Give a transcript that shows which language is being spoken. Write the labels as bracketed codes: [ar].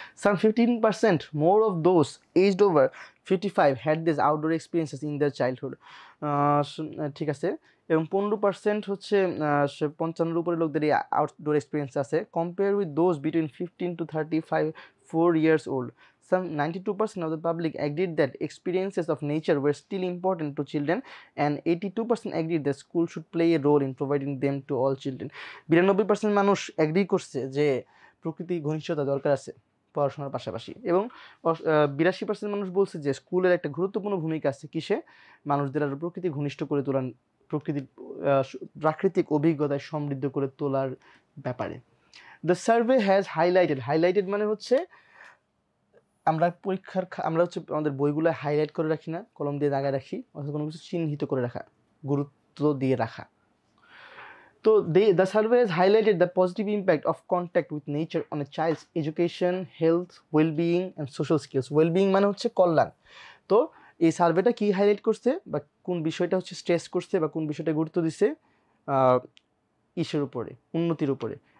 [en] Some 15% more of those aged over 55 had this outdoor experiences in their childhood. [bn] ঠিক আছে, এবং 15% হচ্ছে 55-এর উপরে লোকদের এই আউটডোর এক্সপিরিয়েন্স আছে, [en] Compare with those between 15 to 35 4 years old. Some 92% of the public agreed that experiences of nature were still important to children, and 82% agreed that school should play a role in providing them to all children. [bn] 92% মানুষ agri করছে যে প্রকৃতি ঘনিষ্ঠতা দরকার আছে পড়াশোনার পাশাপাশি, এবং 82% মানুষ বলছে যে স্কুলের একটা গুরুত্বপূর্ণ ভূমিকা আছে কিসে, মানুষদের আরও প্রকৃতি ঘনিষ্ঠ করে তোলার, প্রকৃতির প্রাকৃতিক অভিজ্ঞতায় সমৃদ্ধ করে তোলার ব্যাপারে। [en] the survey has highlighted [bn] মানে হচ্ছে আমরা আমরা হচ্ছে আমাদের বইগুলো হাইলাইট করে রাখি না, কলম দিয়ে দাগায় রাখি, অর্থাৎ কোনো কিছু চিহ্নিত করে রাখা, গুরুত্ব দিয়ে রাখা। [en] তো the survey has highlighted the positive impact of contact with nature on a child's education, health, well-being and social skills. [bn] Well-being মানে হচ্ছে কল্যাণ। তো এই সার্ভেটা কি হাইলাইট করছে বা কোন বিষয়টা হচ্ছে স্ট্রেস করছে বা কোন বিষয়টা গুরুত্ব দিছে, ইসের উপরে, উন্নতির উপরে,